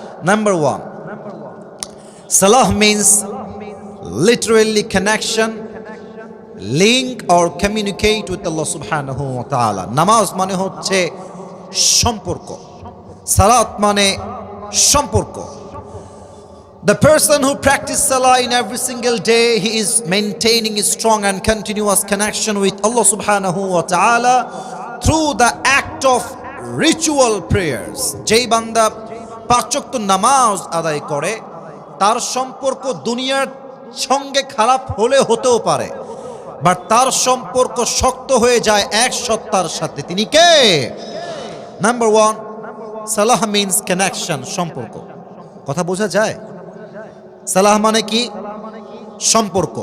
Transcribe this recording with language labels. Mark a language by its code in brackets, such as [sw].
[en] Number 1, salah means literally connection, link or communicate with Allah subhanahu wa ta'ala. [bn] নামাজ মানে হচ্ছে সম্পর্ক, সালাত মানে সম্পর্ক। [en] The person who practices salah in every single day, he is maintaining a strong and continuous connection with Allah subhanahu wa ta'ala through the act of ritual prayers. [bn] যেই বান্দা 5 ওয়াক্ত নামাজ আদায় করে, তার সম্পর্ক দুনিয়ার সঙ্গে খারাপ হলে হতেও পারে, বাট তার সম্পর্ক শক্ত হয়ে যায় এক সত্তার সাথে। তিনি কে? নাম্বার 1, [en] সালাহ means connection, [bn] সম্পর্ক। কথা বোঝা যায়? সালাহ মানে কি? সম্পর্ক।